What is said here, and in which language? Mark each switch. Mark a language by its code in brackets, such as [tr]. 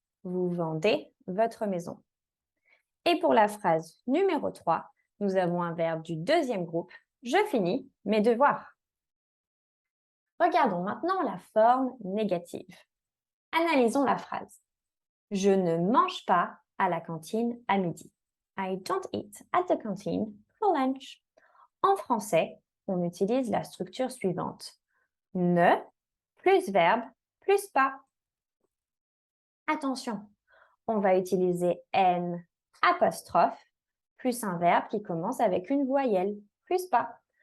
[fr] Vous vendez votre maison. Et pour la phrase numéro 3, nous avons un verbe du deuxième groupe. Je finis mes devoirs. Regardons maintenant la forme négative. Analysons la phrase. Je ne mange pas à la cantine à midi. [en] I don't eat at the canteen for lunch. [fr] En français, on utilise la structure suivante. Ne plus verbe plus pas. Attention, on va utiliser N apostrophe plus un verbe qui commence avec une voyelle, plus pas.